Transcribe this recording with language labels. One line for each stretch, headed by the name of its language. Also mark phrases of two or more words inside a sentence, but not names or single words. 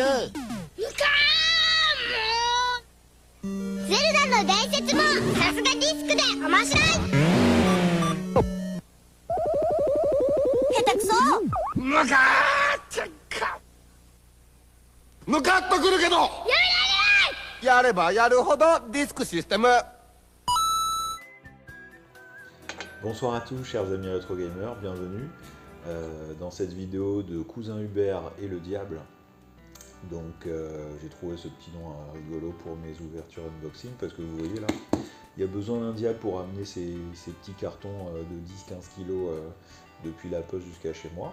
Japanese: ゼルダの伝説もさすがディスクで面白い。下手くそ。ムカーってかムカッとくるけどやればやるほどディスクシステム。
French: Bonsoir à tous chers amis rétro gamers, bienvenue dans cette vidéo de Cousin Hubert et le Diable. Donc j'ai trouvé ce petit nom rigolo pour mes ouvertures unboxing parce que vous voyez là, il y a besoin d'un diable pour amener ces petits cartons de 10-15 kg depuis la poste jusqu'à chez moi.